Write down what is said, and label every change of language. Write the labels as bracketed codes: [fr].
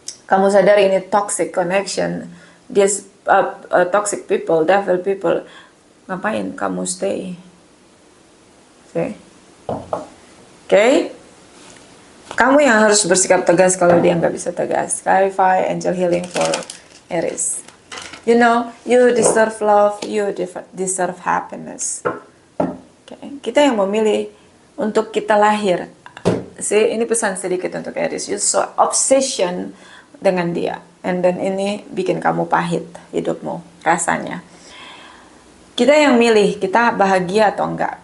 [id] Kamu sadar ini [en] toxic connection, this toxic people, devil people. [id] Ngapain kamu stay? Okay. Kamu yang harus bersikap tegas kalau dia nggak bisa tegas. [en] Clarify, angel healing for Aries. You know, you deserve love, you deserve happiness. Okay. [id] Kita yang memilih untuk kita lahir. [en] See, [id] ini pesan sedikit untuk Aries. [en] You so obsession [id] dengan dia, [en] and then [id] ini bikin kamu pahit hidupmu rasanya. Kita yang milih kita bahagia atau enggak.